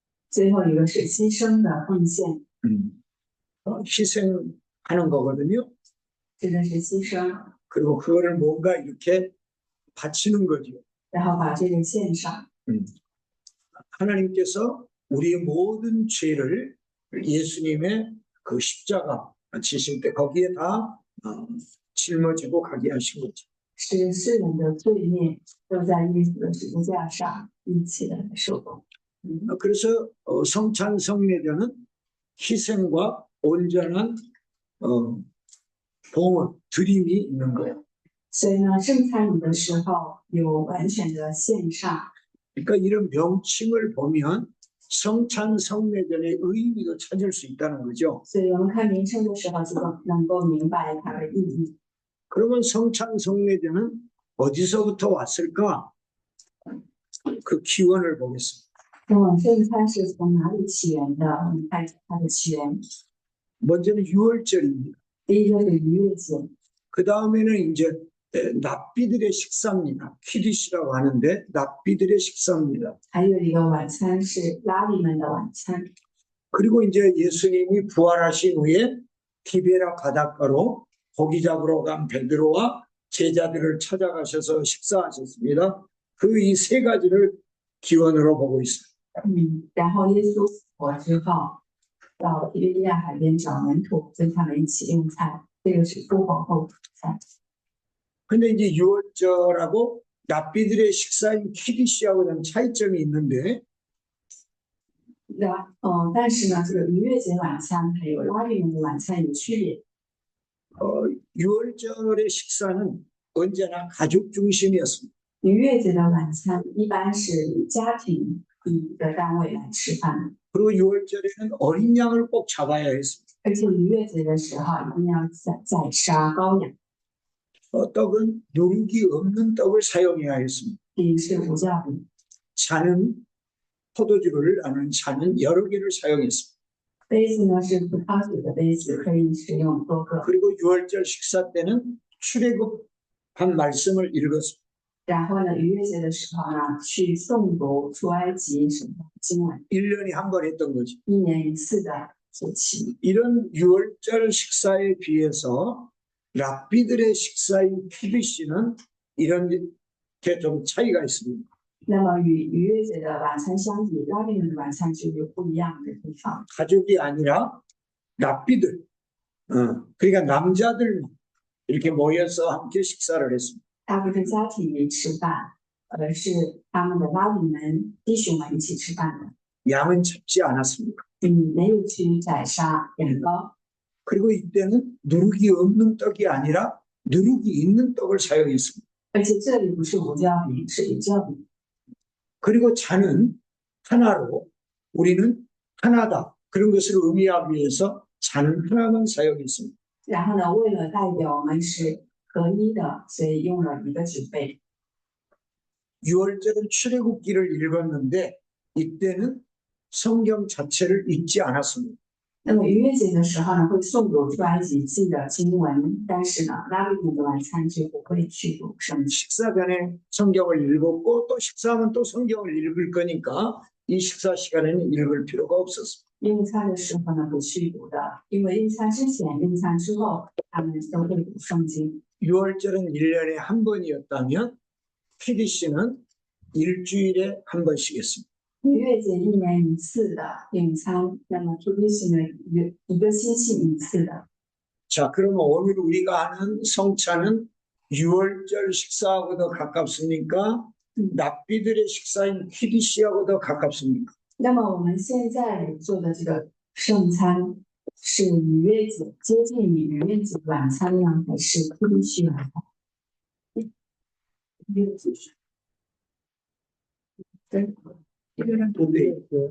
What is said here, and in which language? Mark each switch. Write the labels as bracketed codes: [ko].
[zh] 最后一个是牺牲的奉献， [ko] 희생하는 거거든요. [zh] 指的是牺牲， [ko] 그리고 그거를 뭔가 이렇게 바치는 거죠. [zh] 然后把这个献上。 [ko] 하나님께서 우리의 모든 죄를 예수님의 그 십자가 지실 때 거기에 다 짊어지고 가게 하신 거죠. [zh] 使世人的罪孽都在耶稣的十字架上一起的受供。 [ko] 그래서 성찬 성례자는 희생과 온전한 봉헌 드림이 있는 거예요. [zh] 所以呢，圣餐礼的时候有完全的献上。 [ko] 그러니까 이런 명칭을 보면 성찬 성례전의 의미도 찾을 수 있다는 거죠. [zh] 所以我们看名称的时候，就能够明白它的意义。 [ko] 그러면 성찬 성례전은 어디서부터 왔을까? 그 기원을 보겠습니다. [zh] 那么圣餐是从哪里起源的？我们看它的起源。 [ko] 먼저는 유월절입니다. [zh] 第一个是逾越节， [ko] 그 다음에는 이제 납비들의 식사입니다. 키디시라고 하는데 납비들의 식사입니다. [zh] 还有一个晚餐是拉比们的晚餐。 [ko] 그리고 이제 예수님이 부활하신 후에 티베라 바닷가로 고기 잡으러 간 베드로와 제자들을 찾아가셔서 식사하셨습니다. 그 이 세 가지를 기원으로 보고 있습니다. [zh] 然后耶稣复活之后，到提比利亚海边找门徒，跟他们一起用餐。这个是复活后的餐。 [ko] 근데 이제 유월절하고 납비들의 식사인 키디시하고 좀 차이점이 있는데 [zh] 但是呢，这个逾越节晚餐还有拉比们的晚餐有区别。 [ko] 유월절의 식사는 언제나 가족 중심이었습니다. [zh] 逾越节的晚餐一般是以家庭以一个单位来吃饭， [ko] 그리고 유월절에는 어린 양을 꼭 잡아야 했습니다. [zh] 而且逾越节的时候一定要宰杀羔羊。 [ko] 떡은 누룩이 없는 떡을 사용해야 했습니다. [zh] 饼是无酵饼， [ko] 잔은 포도주를 아는 잔은 여러 개를 사용했습니다. [zh] 杯子呢是葡萄酒的杯子，可以使用多个。 [ko] 그리고 유월절 식사 때는 출애굽한 말씀을 읽었습니다. [zh] 然后呢，逾越节的时候呢，去诵读出埃及什么经文， [ko] 1년에 한 번 했던 거죠. [zh] 一年一次的节期。 [ko] 이런 유월절 식사에 비해서 랍비들의 식사인 키드시는 이런 게 좀 차이가 있습니다. [zh] 那么与逾越节的晚餐相比，拉比们的晚餐就有不一样的地方。 [ko] 가족이 아니라 랍비들, 그러니까 남자들 이렇게 모여서 함께 식사를 했습니다. [zh] 它不是家庭里吃饭，而是他们的拉比们弟兄们一起吃饭的。 [ko] 양은 잡지 않았습니다. [zh] 没有去宰杀羊羔， [ko] 그리고 이때는 누룩이 없는 떡이 아니라 누룩이 있는 떡을 사용했습니다. [zh] 而且这里不是无酵饼，是有酵饼。 [ko] 그리고 잔은 하나로 우리는 하나다. 그런 것을 의미하기 위해서 잔 하나만 사용했습니다. [zh] 然后呢，为了代表我们是合一的，所以用了一个酒杯。 [ko] 유월절은 출애굽기를 읽었는데 이때는 성경 자체를 읽지 않았습니다. [zh] 那么逾越节的时候呢，会诵读出埃及记的经文，但是呢，拉比们的晚餐就不会去读圣经。 [ko] 식사 전에 성경을 읽었고 또 식사하면 또 성경을 읽을 거니까 이 식사 시간에는 읽을 필요가 없었습니다. [zh] 用餐的时候呢，不去读的，因为用餐之前、用餐之后，他们都会读圣经。 [ko] 유월절은 1년에 한 번이었다면 키디시는 일주일에 한 번씩 했습니다. [zh] 逾越节一年一次的用餐，那么 T D 是呢一个星期一次的。 [ko] 자, 그러면 오늘 우리가 하는 성찬은 유월절 식사하고 더 가깝습니까? 납비들의 식사인 키디시하고 더 가깝습니까? [zh] 那么我们现在做的这个圣餐是逾越节，接近于逾越节晚餐呢，还是必须晚餐？对，这个人 [ko] 근데